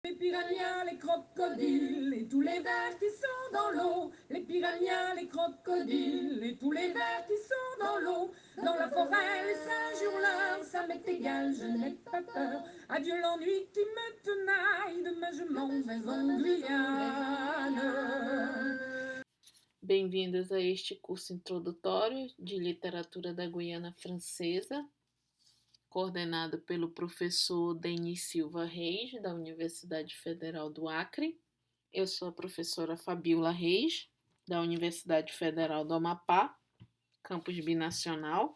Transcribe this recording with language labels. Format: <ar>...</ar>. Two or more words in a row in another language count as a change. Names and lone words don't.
<fr>Les piranhas, les crocodiles et tous les vers qui sont dans l'eau. Les piranhas, les crocodiles et tous les vers qui sont dans l'eau. Dans la forêt, les singes hurleurs, ça m'est égal, je n'ai pas peur. Adieu l'ennui qui me tenaille, demain je m'en vais en Guyane.</fr> <pt>Bem-vindos a este curso introdutório de literatura da Guiana Francesa, coordenado pelo professor Denis Silva Reis, da Universidade Federal do Acre. Eu sou a professora Fabiola Reis, da Universidade Federal do Amapá, campus binacional.</pt>